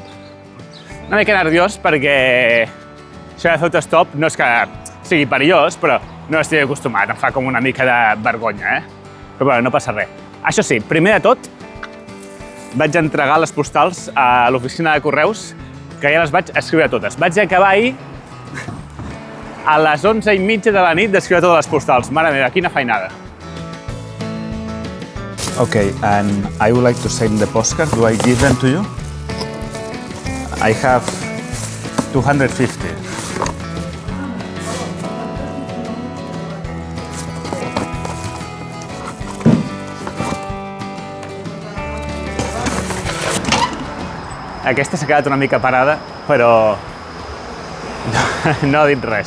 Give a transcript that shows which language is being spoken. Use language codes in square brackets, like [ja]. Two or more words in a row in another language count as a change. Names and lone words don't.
[ca] Una mica nerviós perquè això de fer autostop no és que sigui perillós, però no estic acostumat, em fa com una mica de vergonya, Però bueno, no passa res. Això sí, primer de tot, vaig entregar les postals a l'oficina de correus, que ja les vaig escriure totes. Vaig acabar ahir a les 11:30 de la nit d'escriure totes les postals. Mare meva, quina feinada. [en] Okay, and I would like to send the postcard. Do I give them to you? I have 250. [ca] Aquesta s'ha quedat una mica parada, però no ha dit res.